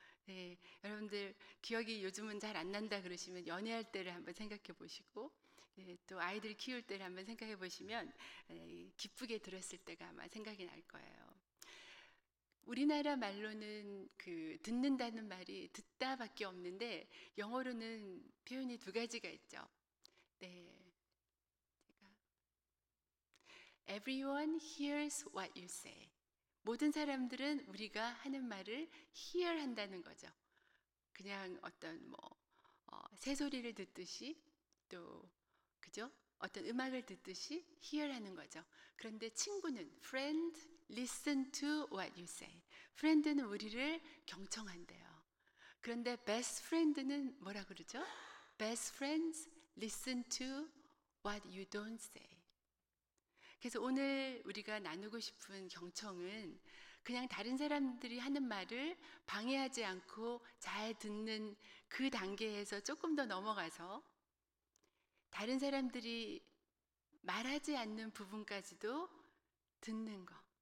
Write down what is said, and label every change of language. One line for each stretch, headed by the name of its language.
Korean: 네, 여러분들 기억이 요즘은 잘 안 난다 그러시면 연애할 때를 한번 생각해 보시고, 네, 또 아이들 키울 때를 한번 생각해 보시면 기쁘게 들었을 때가 아마 생각이 날 거예요. 우리나라 말로는 그 듣는다는 말이 듣다밖에 없는데 영어로는 표현이 두 가지가 있죠.
English: 네, Everyone hears what you say.
Korean: 모든 사람들은 우리가 하는 말을 hear 한다는 거죠. 그냥 어떤 뭐 새소리를 듣듯이 또 그죠? 어떤 음악을 듣듯이 hear 하는 거죠. 그런데 친구는
English: friend listen to what you say.
Korean: friend는 우리를 경청한대요. 그런데 best friend는 뭐라 그러죠?
English: best friends listen to what you don't say.
Korean: 그래서 오늘 우리가 나누고 싶은 경청은 그냥 다른 사람들이 하는 말을 방해하지 않고 잘 듣는 그 단계에서 조금 더 넘어가서 다른 사람들이 말하지 않는 부분까지도 듣는 거.